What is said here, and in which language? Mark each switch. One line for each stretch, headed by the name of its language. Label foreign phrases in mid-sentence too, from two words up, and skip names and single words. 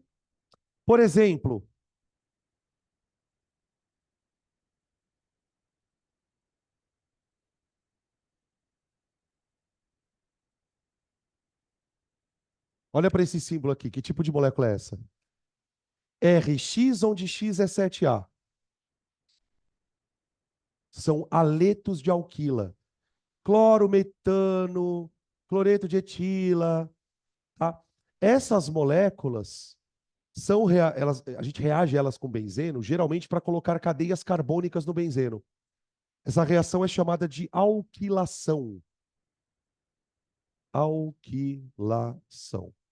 Portuguese: Por exemplo, olha para esse símbolo aqui. Que tipo de molécula é essa? RX, onde X é 7A. São aletos de alquila. Clorometano, cloreto de etila. Tá? Essas moléculas a gente reage elas com benzeno, geralmente para colocar cadeias carbônicas no benzeno. Essa reação é chamada de alquilação. Alquilação.